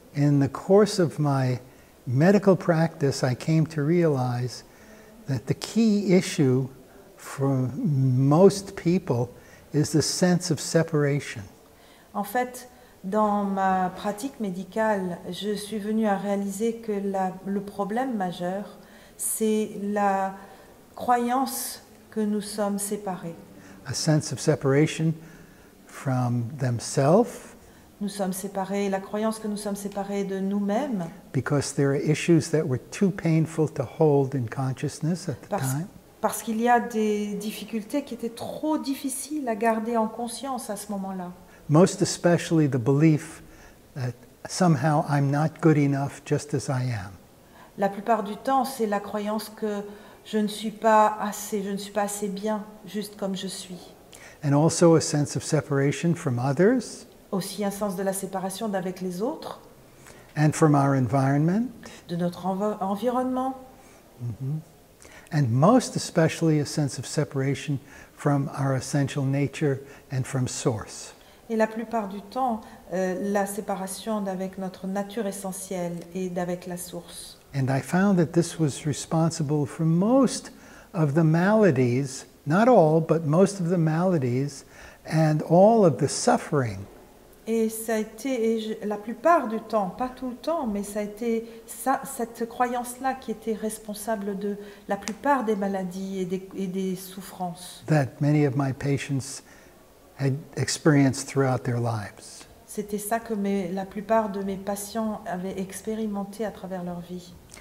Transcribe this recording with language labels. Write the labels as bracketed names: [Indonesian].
[English] In the course of my medical practice, I came to realize that the key issue for most people is the sense of separation. [French] En fait, dans ma pratique médicale, je suis venue à réaliser que le problème majeur, c'est la croyance que nous sommes séparés. [English] A sense of separation from themselves, [French] Nous sommes séparés, la croyance que nous sommes séparés de nous-mêmes, [English] because there are issues that were too painful to hold in consciousness at the time. [French] parce qu'il y a des difficultés qui étaient trop difficiles à garder en conscience à ce moment-là. [English] Most especially the belief that somehow I'm not good enough just as I am. [French] La plupart du temps, c'est la croyance que je ne suis pas assez bien, juste comme je suis. [English] And also a sense of separation from others [French] Aussi un sens de la séparation d'avec les autres, [English] and from our environment, [French] de notre environnement, [English] and most especially a sense of separation from our essential nature and from source. [French] et la plupart du temps, la séparation d'avec notre nature essentielle et d'avec la source. [English] And I found that this was responsible for most of the maladies, not all, but most of the maladies and all of the suffering. [French] Et ça a été, la plupart du temps, pas tout le temps, mais ça a été cette croyance-là qui était responsable de la plupart des maladies et des souffrances. [English] That many of my patients had experienced throughout their lives. [French] C'était ça que la plupart de mes patients avaient expérimenté à travers leur vie.